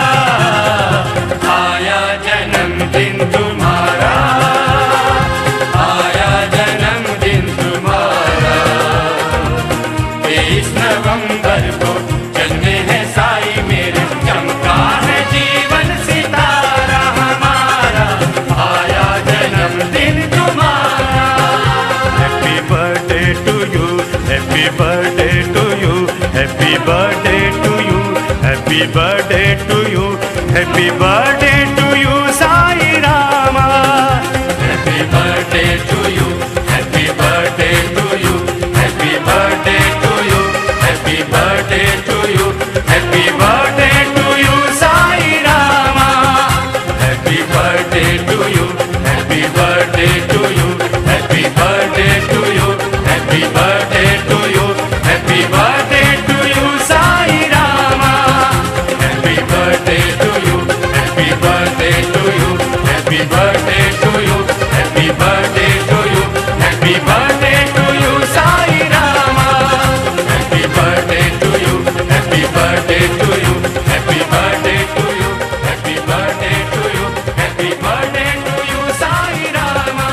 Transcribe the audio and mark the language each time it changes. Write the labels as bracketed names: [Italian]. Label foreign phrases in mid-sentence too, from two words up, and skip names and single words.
[Hindi] आया जन्मदिन तुम्हारा, आया जन्मदिन तुम्हारा, 23 नवंबर दिगंबर को जन्मे है साई मेरे, चमका है जीवन सितारा हमारा, आया जन्मदिन तुम्हारा। [English] Happy birthday to you, happy birthday to you, happy birthday to you, happy birthday to you, happy birthday to you Sai Rama. Happy birthday to you, happy birthday to you, happy birthday to you, happy birthday to you, happy birthday to you Sai Rama. Happy birthday to you, happy birthday to you, happy birthday to you, happy birthday to you, happy birthday to you Sai Rama. Happy birthday to you, happy birthday to you, happy birthday to you, happy birthday to you, happy birthday to you Sai Rama. Happy birthday to you, happy birthday to you, happy birthday to you, happy birthday to you, happy birthday to you Sai Rama.